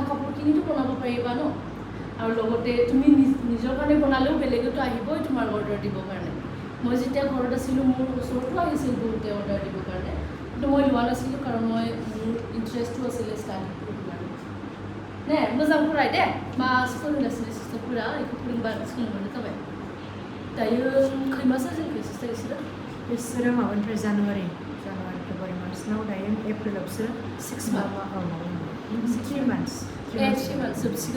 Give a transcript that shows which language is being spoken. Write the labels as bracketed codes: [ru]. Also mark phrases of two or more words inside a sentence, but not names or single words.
[as] কাপোৰখিনিতো বনাব পাৰিবা ন আৰু লগতে তুমি নিজৰ কাৰণে বনালেও বেলেগতো আহিবই তোমাৰ অৰ্ডাৰ দিবৰ কাৰণে মই যেতিয়া ঘৰত আছিলোঁ মোৰ ওচৰতো আহিছিল বহুতে অৰ্ডাৰ দিবৰ কাৰণে কিন্তু মই লোৱা নাছিলোঁ কাৰণ মোৰ ইণ্টাৰেষ্টটো আছিলে ষ্টাৰ্ট কৰিব কাৰণে নে [brx] मोजां फराय दे मा स्कुल होगासिनो सिस्टारफोरा बेखौ फोरोंबा सोलोंबानो जाबाय दायो खै मासो जोंखौ सिस्टार बिसोरो माबानिफ्राय जानुवारि फेब्रुवारि मार्चनाव दायो एप्रिलाव बिसोरो [en] 6 months 3 months [brx] 3 months जोबसिगोन